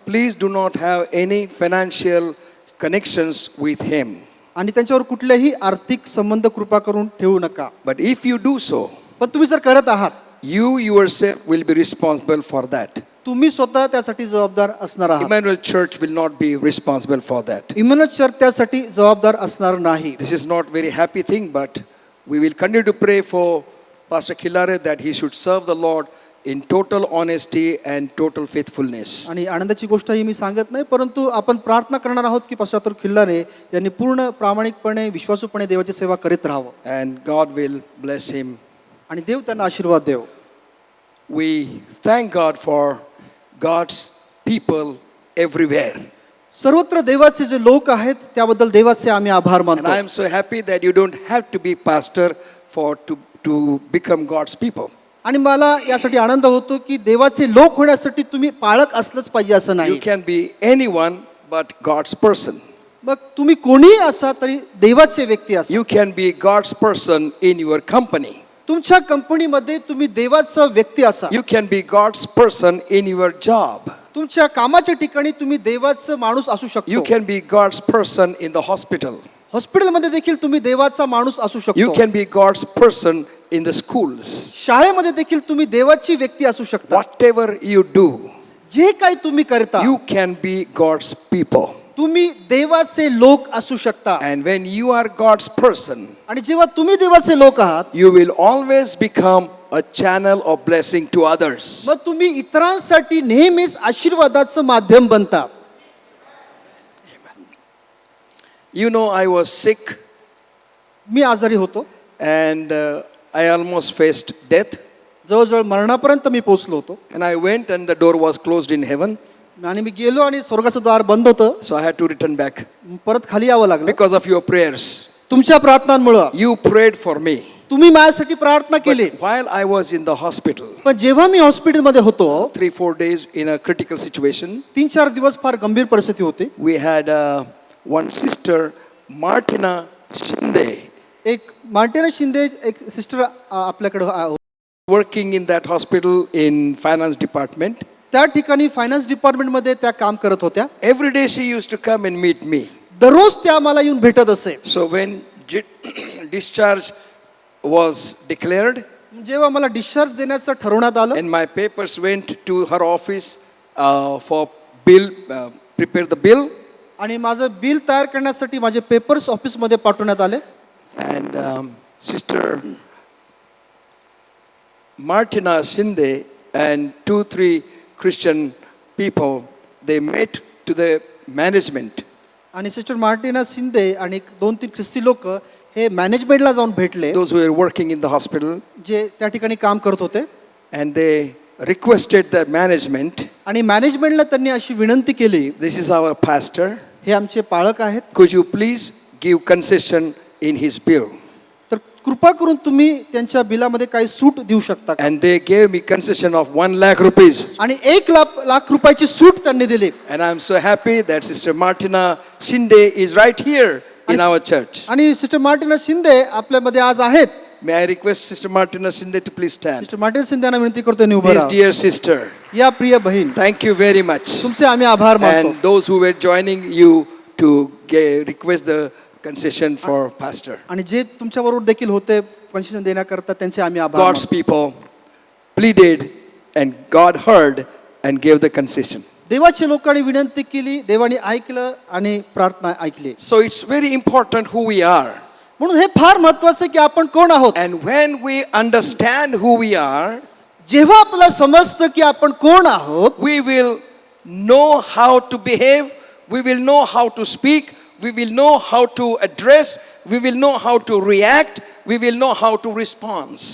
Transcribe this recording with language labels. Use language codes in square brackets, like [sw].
[en] Please do not have any financial connections with him. [mr] आणि त्यांच्यावर कुठलेही आर्थिक संबंध कृपा करून ठेवू नका. [en] But if you do so, [mr] पण तुम्ही जर करत आहात [en] you yourself will be responsible for that. [mr] तुम्ही स्वतः त्यासाठी जबाबदार असणार आहात. [en] Emmanuel Church will not be responsible for that. [mr] Emmanuel church त्यासाठी जबाबदार असणार नाही. [en] This is not very happy thing, but we will continue to pray for Pastor Khillare that he should serve the Lord in total honesty and total faithfulness. [mr] आणि आनंदाची गोष्ट ही मी सांगत नाही परंतु आपण प्रार्थना करणार आहोत की पास्टर अतुल खिल्लारे यांनी पूर्ण प्रामाणिकपणे विश्वासूपणे देवाची सेवा करीत राहावं. [en] And God will bless him. [mr] आणि देव त्यांना आशीर्वाद देव. [en] We thank God for God's people everywhere. [mr] सर्वत्र देवाचे जे लोक आहेत त्याबद्दल देवाचे आम्ही आभार [en] And [mr] मानतो. [en] I am so happy that you don't have to be pastor to become God's people. [mr] आणि मला यासाठी आनंद होतो की देवाचे लोक होण्यासाठी तुम्ही पाळक असलंच पाहिजे असं [en] You [mr] नाही. [en] can be anyone but God's person. [mr] मग तुम्ही कोणीही असा तरी देवाचे व्यक्ती असा. [en] You can be God's person in your company. [mr] तुमच्या कंपनीमध्ये तुम्ही देवाचा व्यक्ती असा. [en] You can be God's person in your job. [mr] तुमच्या कामाच्या ठिकाणी तुम्ही देवाचं माणूस असू [en] You [mr] शकतो. [en] can be God's person in the hospital. [mr] हॉस्पिटलमध्ये देखील तुम्ही देवाचा माणूस असू [en] You [mr] शकतो. [en] can be God's person in the schools. [mr] शाळेमध्ये देखील तुम्ही देवाची व्यक्ती असू शकता. [en] Whatever you do, [mr] जे काही तुम्ही करता [en] you can be God's people. [mr] तुम्ही देवाचे लोक असू शकता. [en] And when you are God's person, [mr] आणि जेव्हा तुम्ही देवाचे लोक आहात [en] you will always become a channel of blessing to others. [mr] मग तुम्ही इतरांसाठी नेहमीच आशीर्वादाचं माध्यम बनता. [en] You know, I was sick [mr] मी आजारी होतो. [en] and I almost faced death. [mr] जवळजवळ मरणापर्यंत मी पोहोचलो होतो. [en] And I went and the door was closed in heaven. [mr] आणि मी गेलो आणि स्वर्गाचं द्वार बंद होतं. [en] So I had to return back [mr] परत खाली यावं लागलं. [en] because of your prayers. [mr] तुमच्या प्रार्थनांमुळं [en] You prayed for me. [mr] तुम्ही माझ्यासाठी प्रार्थना केली. [en] But while I was in the hospital, [mr] पण जेव्हा मी हॉस्पिटलमध्ये होतो [en] 3-4 days in a critical situation, [mr] 3-4 दिवस फार गंभीर परिस्थिती होती. [en] we had one sister, Martina Shinde, [mr] एक मार्टिना शिंदे एक सिस्टर आपल्याकडे [en] working in that hospital in finance department. [mr] त्या ठिकाणी फायनान्स डिपार्टमेंटमध्ये त्या काम करत होत्या. [en] Every day she used to come and meet me. [mr] दररोज त्या मला येऊन भेटत असे. [en] So when discharge was declared [mr] जेव्हा मला डिस्चार्ज देण्याचं ठरवण्यात आलं [en] and my papers went to her office for bill, prepare the bill, [mr] आणि माझं बिल तयार करण्यासाठी माझे पेपर्स ऑफिसमध्ये पाठवण्यात आले. [en] and Sister Martina Shinde and 2-3 Christian people, they met to the management. [mr] आणि सिस्टर मार्टिना शिंदे आणि 2-3 ख्रिस्ती लोक हे मॅनेजमेंटला जाऊन भेटले [en] Those who were working in the hospital, [mr] जे त्या ठिकाणी काम करत होते. [en] and they requested the management, [mr] आणि मॅनेजमेंटला त्यांनी अशी विनंती केली, [en] this is our pastor, [mr] हे आमचे पाळक आहेत, [en] could you please give concession in his bill? [mr] तर कृपा करून तुम्ही त्यांच्या बिलामध्ये काही सूट देऊ शकता का? [en] And they gave me concession of 1 lakh rupees. [mr] आणि 1 लाख रुपयाची सूट त्यांनी दिली. [en] And I'm so happy that Sister Martina Shinde is right here in our church. [mr] आणि सिस्टर मार्टिना शिंदे आपल्यामध्ये आज आहेत. [en] May I request Sister Martina Shinde to please stand? [mr] Sister Martina Shinde यांना विनंती करतो उभं [en] This [mr] राहा. [en] dear sister, [mr] या प्रिय बहीण, [en] thank you very much. [mr] तुमचे आम्ही आभार मानतो. [en] And those who were joining you to request the concession for pastor. [mr] आणि जे तुमच्या बरोबर देखील होते कन्सेशन देण्याकरता त्यांचे आम्ही आभार [en] God's [mr] मानतो. [en] people pleaded and God heard and gave the concession. [mr] देवाच्या लोकांनी विनंती केली, देवाने ऐकलं आणि प्रार्थना ऐकली. [en] So it's very important who we are. [mr] म्हणून हे फार महत्वाचं की आपण कोण आहोत. [en] And when we understand who we are, [mr] जेव्हा आपल्याला समजतं की आपण कोण आहोत, [en] we will know how to behave, we will know how to speak, we will know how to address, we will know how to react, we will know how to respond.